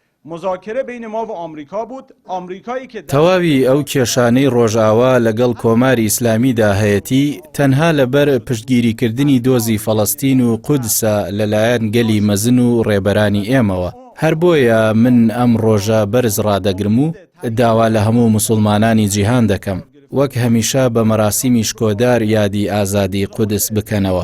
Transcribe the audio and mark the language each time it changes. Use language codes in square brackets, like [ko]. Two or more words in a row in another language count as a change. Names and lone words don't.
[fa] مذاکره بین ما و آمریکا بود. آمریکایی که [ckb] تەواوی ئەو کێشانەی ڕۆژئاوا لەگەڵ کۆماری ئیسلامیدا هەیەتی تەنها لەبەر پشتگیریکردنی دۆزی فەڵەستین و قودسە لەلایەن گەلی مەزن و ڕێبەرانی ئێمەوە. هەر بۆیە من ئەم ڕۆژە بەرز ڕادەگرم و داوا لە هەموو موسڵمانانی جیهان دەکەم وەک هەمیشە بە مەراسیمی شکۆدار یادی ئازادی قودس بکەنەوە.